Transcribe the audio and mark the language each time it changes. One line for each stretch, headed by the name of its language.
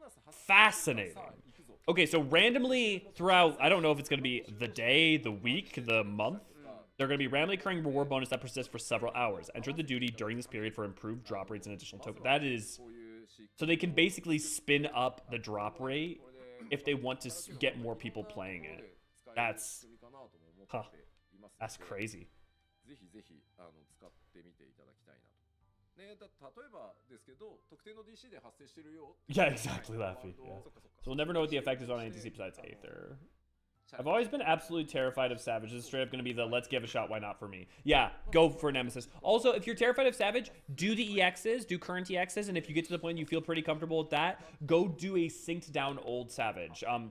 English: Fascinating. Okay, so randomly throughout, I don't know if it's going to be the day, the week, the month, they're going to be randomly occurring reward bonus that persists for several hours. Enter the duty during this period for improved drop rates and additional token. That is... So they can basically spin up the drop rate if they want to get more people playing it. That's... Huh. That's crazy.
Japanese: ぜひぜひ使ってみていただきたいなと。ね、例えばですけど、特定の DC で発生してるよ。
English: Yeah, exactly, Laffy. Yeah. So we'll never know what the effect is on NTC besides Aether. I've always been absolutely terrified of Savage. This is straight up going to be the let's give a shot, why not for me. Yeah, go for Nemesis. Also, if you're terrified of Savage, do the EXs, do current EXs, and if you get to the point you feel pretty comfortable with that, go do a synced down old Savage.